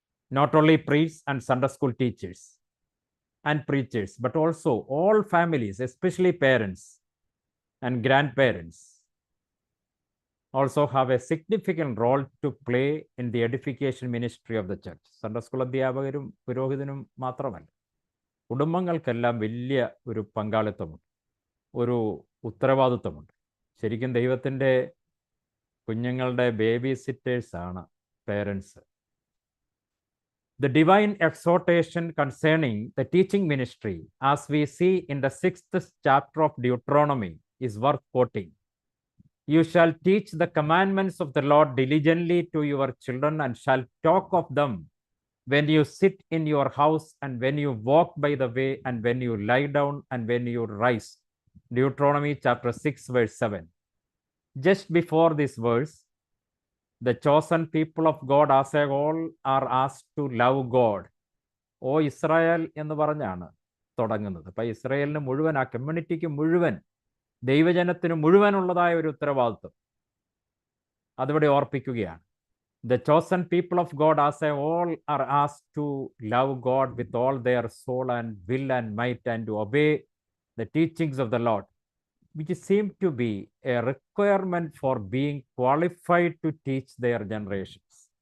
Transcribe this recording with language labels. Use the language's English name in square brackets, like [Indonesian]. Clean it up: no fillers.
[English] Not only priests and Sunday school teachers and preachers, but also all families, especially parents and grandparents, also have a significant role to play in the edification ministry of the church. [Malayalam] Sunday school അധ്യാപകരും പുരോഹിതനും മാത്രമല്ല, കുടുംബങ്ങൾക്കെല്ലാം വലിയ ഒരു പങ്കാളിത്തമുണ്ട്, ഒരു ഉത്തരവാദിത്വമുണ്ട്. ശരിക്കും ദൈവത്തിൻ്റെ കുഞ്ഞുങ്ങളുടെ baby സിറ്റേഴ്സാണ് parents. [English] The divine exhortation concerning the teaching ministry, as we see in the 6th chapter of Deuteronomy, is worth quoting. You shall teach the commandments of the Lord diligently to your children, and shall talk of them when you sit in your house, and when you walk by the way, and when you lie down, and when you rise. Deuteronomy chapter 6, verse 7. Just before this verse, the chosen people of God as a whole are asked to love God. [Malayalam] Oh Israel എന്ന് പറഞ്ഞാണ് തുടങ്ങുന്നത്. അപ്പം ഇസ്രായേലിന് മുഴുവൻ, ആ കമ്മ്യൂണിറ്റിക്ക് മുഴുവൻ, ദൈവജനത്തിന് മുഴുവനുള്ളതായ ഒരു ഉത്തരവാദിത്വം അതിവിടെ ഓർപ്പിക്കുകയാണ്. [English] The chosen people of God as a whole are asked to love God with all their soul and will and might, and to obey the teachings of the Lord, which seem to be a requirement for being qualified to teach their generations.